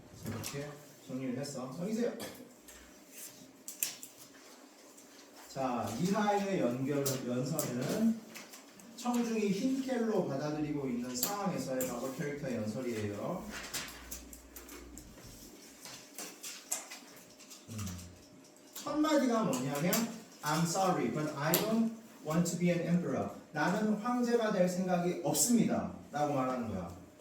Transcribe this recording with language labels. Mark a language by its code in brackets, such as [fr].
[ko] 이렇게 정리를 했어. 정리세요. 자, 이하의 연설은 청중이 흰켈로 받아들이고 있는 상황에서의 과거 캐릭터의 연설이에요. 첫 마디가 뭐냐면 [en] I'm sorry, but I don't want to be an emperor. [ko] 나는 황제가 될 생각이 없습니다. 라고 말하는 거야.